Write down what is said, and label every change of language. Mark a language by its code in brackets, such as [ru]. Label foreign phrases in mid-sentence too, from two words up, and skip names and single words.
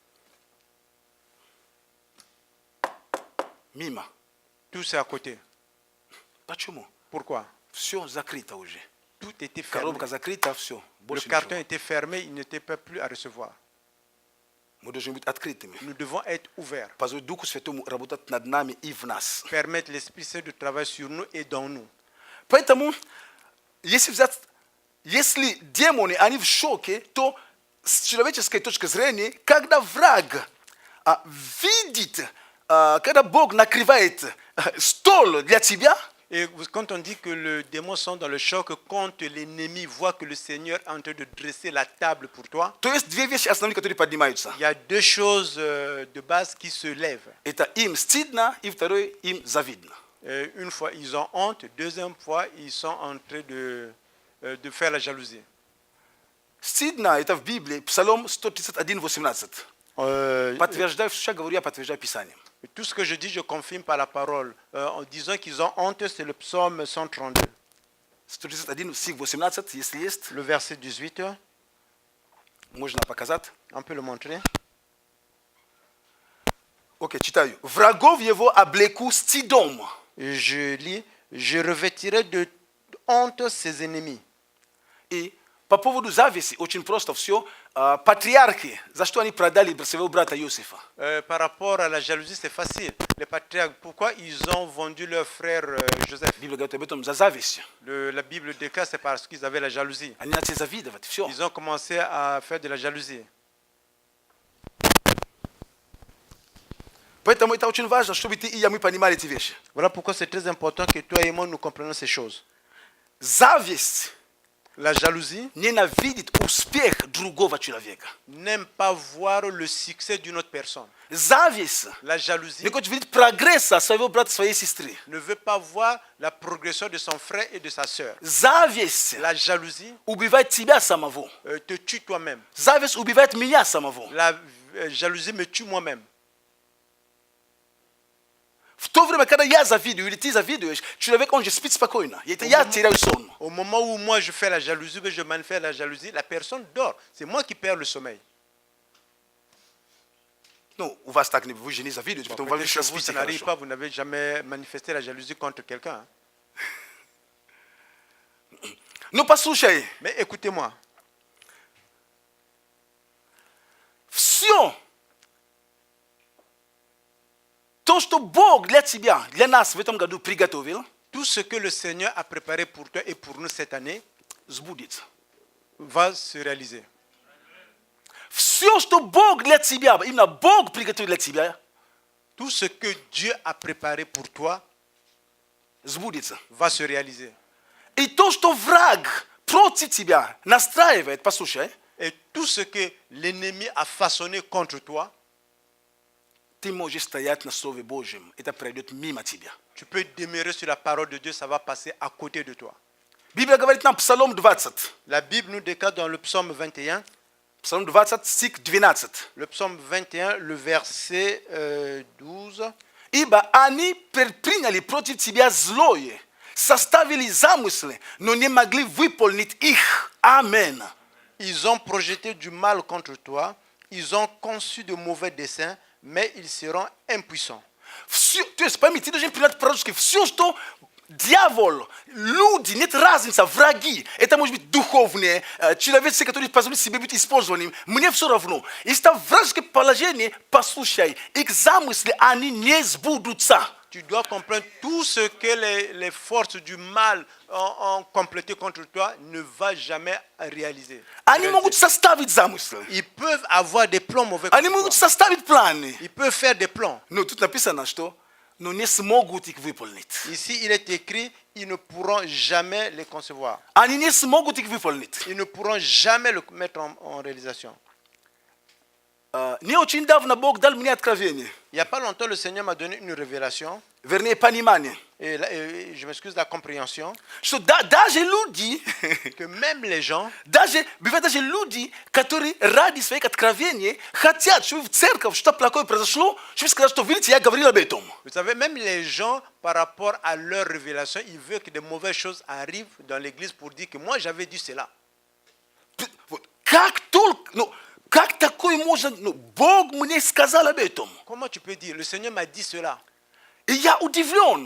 [ru] Мимо. [fr] Tout c'est à côté. [ru] Почему? [fr] Pourquoi? [ru] Все закрыто уже. [fr] Tout était fermé. [ru] Коробка закрыта, все. [fr] Le [ru] Больше [fr] carton [ru] ничего. [fr] était fermé, il n'était pas plus à recevoir. [ru] Мы должны быть открытыми. [fr] Nous devons être ouverts, [ru] Позволить Духу Святому работать над нами и в нас. [fr] permettre l'Esprit Saint de travailler sur nous et dans nous. [ru] Поэтому, если демоны, они в шоке, то с человеческой точки зрения, когда враг видит, когда Бог накрывает стол для тебя, [fr] Et quand on dit que les démons sont dans le choc, quand l'ennemi voit que le Seigneur est en train de dresser la table pour toi, [ru] то есть две вещи основные, которые поднимаются. [fr] il y a deux choses de base qui se lèvent. [ru] Это им стыдно, и второе, им завидно. [fr] Une fois, ils ont honte. Deuxième fois, ils sont en train de faire la jalousie. [ru] Стыдно, это в Библии, Псалом 131, 18. Подтверждаю, все говорю, я подтверждаю Писанием. [fr] Tout ce que je dis, je confirme par la parole. En disant qu'ils ont honte, c'est le psaume 132. [ru] 131, стих 18, если есть, [fr] Le verset 18, [ru] можно показать. [fr] on peut le montrer. [ru] Окей, читаю. Врагов его облеку стыдом. [fr] Et je lis, je revêtirai de honte ses ennemis. [ru] И по поводу зависти очень просто все. Патриархи, за что они продали своего брата Иосифа? [fr] Par rapport à la jalousie, c'est facile. Les patriarches, pourquoi ils ont vendu leur frère Joseph? [ru] Библия говорит об этом за зависть. [fr] La Bible déclare c'est parce qu'ils avaient la jalousie. [ru] Они начали завидовать, все. [fr] Ils ont commencé à faire de la jalousie. [ru] Поэтому это очень важно, чтобы ты и я мы понимали эти вещи. [fr] Voilà pourquoi c'est très important que toi et moi nous comprenions ces choses. [ru] Зависть [fr] La jalousie [ru] ненавидит успех другого человека. [fr] n'aime pas voir le succès d'une autre personne. [ru] Зависть [fr] La jalousie [ru] не хочет видеть прогресса своего брата, своей сестры. [fr] ne veut pas voir la progression de son frère et de sa sœur. [ru] Зависть [fr] La jalousie [ru] убивает тебя самого. [fr] te tue toi-même. [ru] Зависть убивает меня самого. [fr] La jalousie me tue moi-même. [ru] В то время, когда я завидую или ты завидуешь, человек, он же спит спокойно. И это я теряю сон. [fr] Au moment où moi je fais la jalousie, que je manifeste la jalousie, la personne dort. C'est moi qui perds le sommeil. [ru] Ну, у вас так не, вы же не завидуете, потом вы [fr] Peut-être [ru] все [fr] que vous, [ru] спите [fr] ça n'arrive [ru] хорошо. [fr] pas, vous n'avez jamais manifesté la jalousie contre quelqu'un. Hein. [ru] Ну, послушай, [fr] Mais écoutez-moi, [ru] все то, что Бог для тебя, для нас в этом году приготовил, [fr] tout ce que le Seigneur a préparé pour toi et pour nous cette année [ru] сбудется. [fr] va se réaliser. [ru] Все, что Бог для тебя, именно Бог приготовил для тебя, [fr] Tout ce que Dieu a préparé pour toi [ru] сбудется. [fr] va se réaliser. [ru] И то, что враг против тебя настраивает, послушай, [fr] Et tout ce que l'ennemi a façonné contre toi, [ru] ты можешь стоять на Слове Божьем. Это пройдет мимо тебя. [fr] tu peux demeurer sur la parole de Dieu, ça va passer à côté de toi. [ru] Библия говорит нам, Псалом 20. [fr] La Bible nous déclare dans le psaume 21, [ru] Псалом 20, стих 12. [fr] le psaume 21, le verset 12. [ru] Ибо они предприняли против тебя злое, составили замыслы, но не могли выполнить их. Амен. [fr] Ils ont projeté du mal contre toi, ils ont conçu de mauvais desseins, mais ils seront impuissants. [ru] Все, то есть, пойми, ты должен принять пророчески. Все, что Дьявол, люди, нет разницы, враги. Это может быть духовные, человеческие, которые позволят себе быть использованными. Мне все равно. Если там вражеское положение, послушай, их замыслы, они не сбудутся. [fr] Tu dois comprendre tout ce que les forces du mal ont complété contre toi ne va jamais réaliser. [ru] Они могут составить замыслы. [fr] Ils peuvent avoir des plans mauvais [ru] Они [fr] contre [ru] могут [fr] toi. [ru] составить планы. [fr] Ils peuvent faire des plans. [ru] Но тут написано, что но не смогут их выполнить. [fr] Ici, il est écrit, ils ne pourront jamais les concevoir. [ru] Они не смогут их выполнить. [fr] Ils ne pourront jamais le mettre en réalisation. [ru] Не очень давно Бог дал мне откровение. [fr] Il n'y a pas longtemps, le Seigneur m'a donné une révélation, [ru] Вернее, понимание. [fr] et je m'excuse, la compréhension, [ru] Что даже люди, [fr] que même les gens, [ru] бывают даже люди, которые ради своих откровений хотят, чтобы в церковь что-то плохое произошло, чтобы сказать, что видите, я говорил об этом. [fr] vous savez, même les gens, par rapport à leur révélation, ils veulent que de mauvaises choses arrivent dans l'église pour dire que moi j'avais dit cela. [ru] Вот. Как только, как такое можно, Бог мне сказал об этом. [fr] Comment tu peux dire? Le Seigneur m'a dit cela. [ru] И я удивлен.